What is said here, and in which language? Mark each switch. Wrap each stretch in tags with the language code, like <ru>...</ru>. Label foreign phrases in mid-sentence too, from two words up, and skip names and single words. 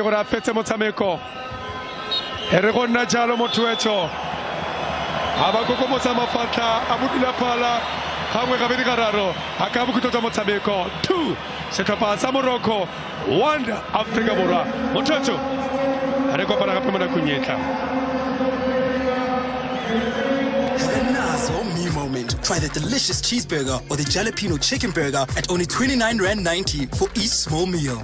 <tn>gore a fetse motshameko e re go nna jalo motho wetsho a ba kokomotsa mafatla a bodula phala gangwe gabedi gararo a ka bokhutlo tsa motshameko 2 setlhopha sa Morocco 1 Afrika Borwa motho wetsho re kopana gape mo nakong e tlang.</tn> <en>Me moment. Try the delicious cheeseburger or the jalapeno chicken burger at only 29 Rand 90 for each small meal.</en>